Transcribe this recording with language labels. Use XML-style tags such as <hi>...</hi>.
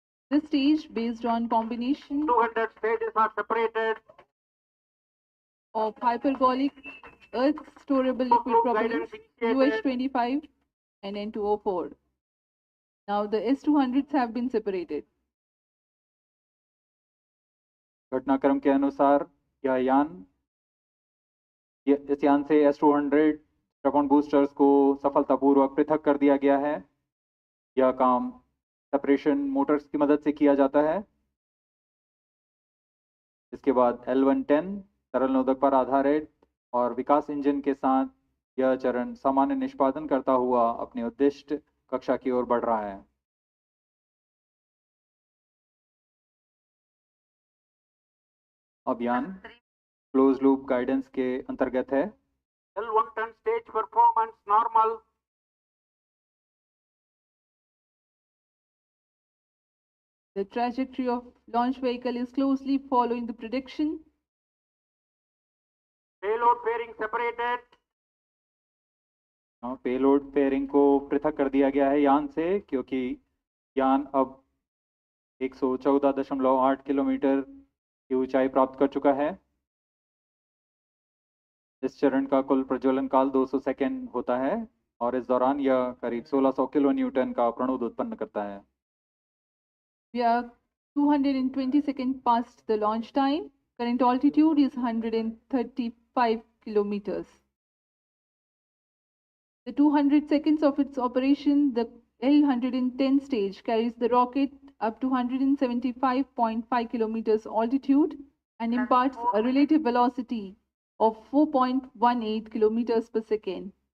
<en>This stage, based on combination 200 stages are separated. of hypergolic earth storable liquid propellants UH25 and N2O4. Now the S200s have been separated.</en> <hi>घटनाक्रम के अनुसार इस यान से S200 step on boosters को सफलतापूर्वक पृथक कर दिया गया है। यह काम सेपरेशन मोटर्स की मदद से किया जाता है। इसके बाद L110 तरल नोदक पर आधारित और विकास इंजन के साथ यह चरण सामान्य निष्पादन करता हुआ अपनी उद्दिष्ट कक्षा की ओर बढ़ रहा है। अभियान क्लोज लूप गाइडेंस के अंतर्गत है।</hi> <en>L110 stage performance normal. The trajectory of launch vehicle is closely following the prediction. Payload fairing separated.</en> <hi>Payload fairing को पृथक कर दिया गया है यान से, क्योंकि यान अब 114.8 किलोमीटर की ऊंचाई प्राप्त कर चुका है। इस चरण का कुल प्रज्वलन काल 200 सेकेंड होता है और इस दौरान यह करीब 1600 किलो न्यूटन का प्रणोद उत्पन्न करता है।</hi> <en>We are 220 seconds past the launch time. Current altitude is 135 kilometers. The 200 seconds of its operation, the L110 stage carries the rocket up to 175.5 kilometers altitude and imparts a relative velocity of 4.18 kilometers per second.</en>